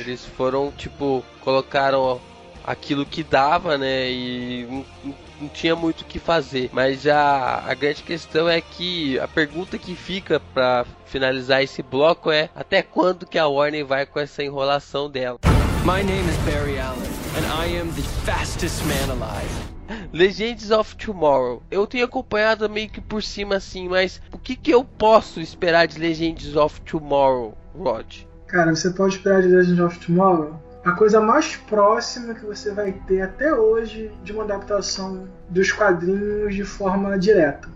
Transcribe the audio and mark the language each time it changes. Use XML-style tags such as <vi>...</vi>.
<pt>Eles foram, tipo, colocaram aquilo que dava, né? E não tinha muito o que fazer. Mas a grande questão é que a pergunta que fica pra finalizar esse bloco é: até quando que a Warner vai com essa enrolação dela?</pt> <en>My name is Barry Allen and I am the fastest man alive. Legends of Tomorrow.</en> <pt>Eu tenho acompanhado meio que por cima assim, mas o que que eu posso esperar de Legends of Tomorrow, Rod? Cara, você pode esperar de Legends of Tomorrow a coisa mais próxima que você vai ter até hoje de uma adaptação dos quadrinhos de forma direta.</pt>